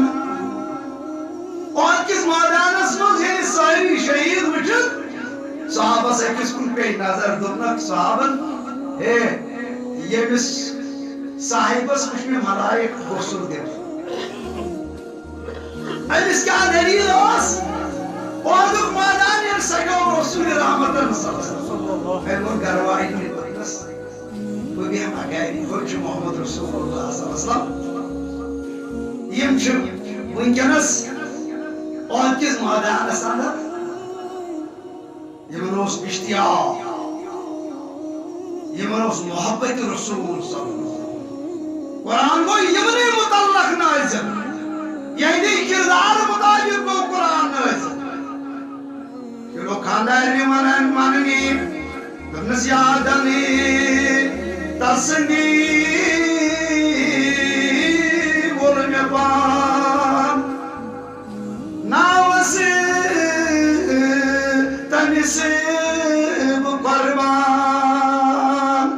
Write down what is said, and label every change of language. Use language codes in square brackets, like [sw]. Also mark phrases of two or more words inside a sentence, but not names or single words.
[ks] اور کس میدانس منٛز ییٚلہِ سٲری شہیٖد وٕچھِتھ صحابس أکِس کُن پیٚیہِ نظر دوٚپنکھ صحابن ہے ییٚمِس صاحبس وٕچھ مےٚ ملائکہ غسل دِوان أمِس کیٛاہ دٔلیٖل ٲس. احدُک میدان ییٚلہِ سجو رسول رحمتن [ar] صلی اللہ علیہ وسلم [ks] مےٚ ووٚن گرٕ واجنہِ دوٚپنس بہٕ بیٚہمہ گرِ ہوٚتہِ چھُ [ar] محمد رسول اللہ صلی اللہ علیہ وسلم. [ks] یِم چھِ وٕنکیٚنس احد کِس میدانس اندر یِمن اوس اشتیاق یِمن اوس محبت رسول [ar] صلی اللہ علیہ وسلم. [ks] قرآن گوٚو یِمنٕے متعلق نازل یہندِ کردار مطابق گوٚو قرآن نازل. یہِ گوٚو خاندارنہِ وننہِ دوٚپنس یادنہِ تسندی وول مےٚ پان ناوس تٔمِس بہٕ قۄربان.